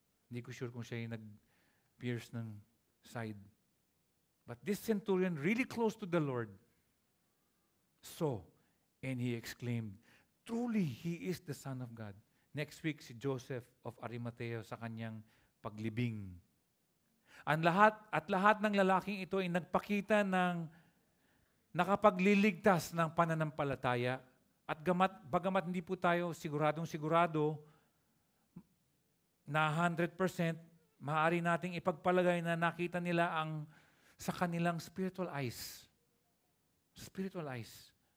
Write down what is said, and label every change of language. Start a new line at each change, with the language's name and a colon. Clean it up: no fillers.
Filipino: Hindi ko sure kung siya yung nag-pierce ng side.
English: But this centurion, really close to the Lord, saw, and he exclaimed, truly, He is the Son of God.
Filipino: Next week, si Joseph of Arimathea sa kanyang paglibing. Lahat ng lalaking ito ay nagpakita ng nakapagliligtas ng pananampalataya. At bagamat hindi po tayo siguradong-sigurado na 100%, maaari nating ipagpalagay na nakita nila ang sa kanilang spiritual eyes. Spiritual eyes.